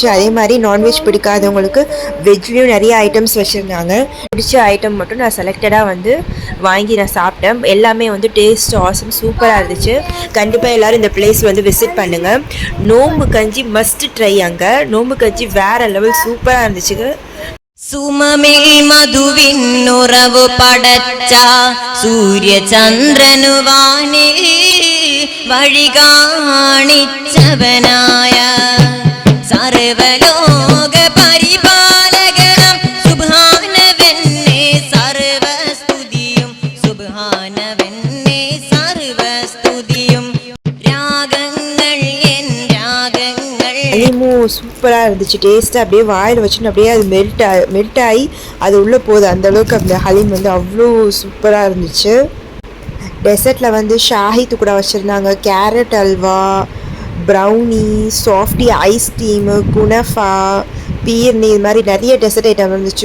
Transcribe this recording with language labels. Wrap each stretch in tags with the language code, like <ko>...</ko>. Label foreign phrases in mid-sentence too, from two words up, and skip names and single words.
<ta>அதே மாதிரி நான்வெஜ் பிடிக்காதவங்களுக்கு வெஜ்லேயும் நிறைய ஐட்டம்ஸ் வச்சுருந்தாங்க. பிடிச்ச ஐட்டம் மட்டும் நான் செலக்டடாக வந்து வாங்கி நான் சாப்பிட்டேன். எல்லாமே வந்து</ta> <en>taste awesome,</en> <ta>சூப்பராக இருந்துச்சு. கண்டிப்பாக எல்லோரும் இந்த பிளேஸ் வந்து விசிட் பண்ணுங்கள். நோம்பு கஞ்சி</ta> <en>must try.</en> <ta>அங்கே நோம்பு கஞ்சி வேறு லெவல் சூப்பராக இருந்துச்சு.</ta> <ml>സുമമിൽ മധുവിന്നുറവു പടച്ച സൂര്യചന്ദ്രനു വാനിൽ വഴി കാണിച്ചവനായ സർവലോക പരിപാലകനം സുബ്ഹാനവന്നെ സർവസ്തുതിയും സുബ്ഹാനവന്നെ സർവസ്തുതിയും രാഗങ്ങൾ എൻ രാഗങ്ങൾ.</ml> <ta>சூப்பராக இருந்துச்சு. டேஸ்ட்டாக அப்படியே வாயில் வச்சுன்னு அப்படியே அது மெல்ட் ஆகி அது உள்ளே போகுது. அந்தளவுக்கு அந்த ஹலீம் வந்து அவ்வளோ சூப்பராக இருந்துச்சு. டெசர்ட்டில் வந்து ஷாஹி துக்குடா வச்சுருந்தாங்க, கேரட் அல்வா, ப்ரௌனி, சாஃப்டி ஐஸ்கிரீமு, குனஃபா, பீர்னி, இது மாதிரி நிறைய டெசர்ட் ஐட்டம் இருந்துச்சு.</ta>